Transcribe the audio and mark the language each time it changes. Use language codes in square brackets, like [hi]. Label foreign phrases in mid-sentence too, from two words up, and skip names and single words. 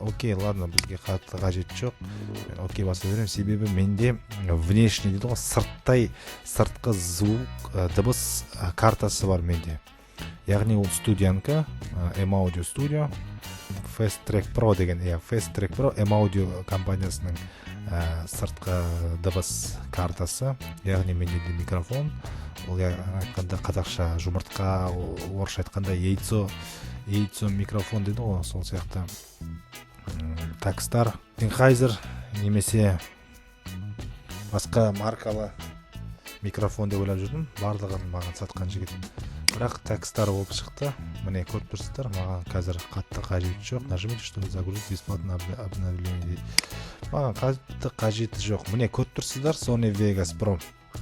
[kk] Окей, ладно, бізге қатты қажет жоқ. Окей, баса беремін, себебі менде внешний дейді ғой, сыртқы звук, дыбыс картасы бар менде. Яғни ол студиянка, M-Audio Studio, Fast Track Pro деген, Fast Track Pro M-Audio компаниясының сыртқы дыбыс картасы, яғни менде микрофон. Ол айтқанда қазақша жұмыртқа, орысша айтқанда яйцо микрофон дейді ғой, сол сияқты. Такстар, Sennheiser немесе басқа маркалы микрофон деп ойлап жүрдім. Барлығын маған сатқан жігіт. Бірақ Такстар болып шықты. Міне көріп тұрсыздар, маған қазір қатты қажеті жоқ. [ru] Нажмите, что загрузить бесплатно обновление дейді. [kk] Маған қатты қажеті жоқ. Міне көріп тұрсыздар, Sony Vegas Pro.